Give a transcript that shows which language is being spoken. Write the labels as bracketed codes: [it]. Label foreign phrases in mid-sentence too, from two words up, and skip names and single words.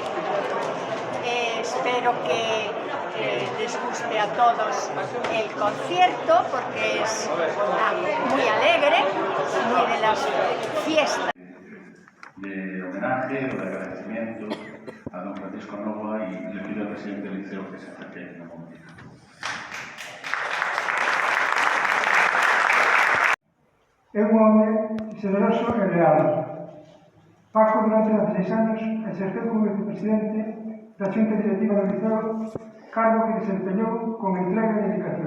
[es] Espero que les guste a todos el concierto porque es muy alegre, muy de las fiestas. De homenaje o de agradecimiento a don Francisco Novoa y le pido al presidente del liceo que se acerque en un momento. [gl] É un home generoso e leal. Paco, durante 16 anos, exerceu como vicepresidente da Xunta Directiva do Liceo, cargo que desempeñou con entrega e dedicación.